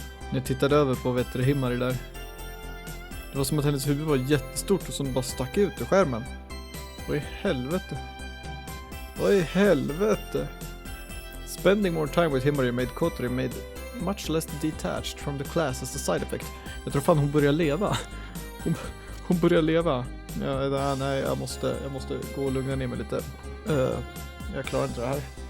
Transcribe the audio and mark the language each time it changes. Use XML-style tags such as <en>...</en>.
<sv>När jag tittade över på Himari där. Det var som att hennes huvud var jättestort och som bara stack ut ur skärmen. Vad i helvete? Vad i helvete?</sv> <en>Spending more time with Himari made Kotori much less detached from the class as a side effect.</en> <sv>Jag tror fan hon börjar leva. Hon börjar leva. Nej, jag måste gå och lugna ner mig lite. Jag klarar inte det här.</sv>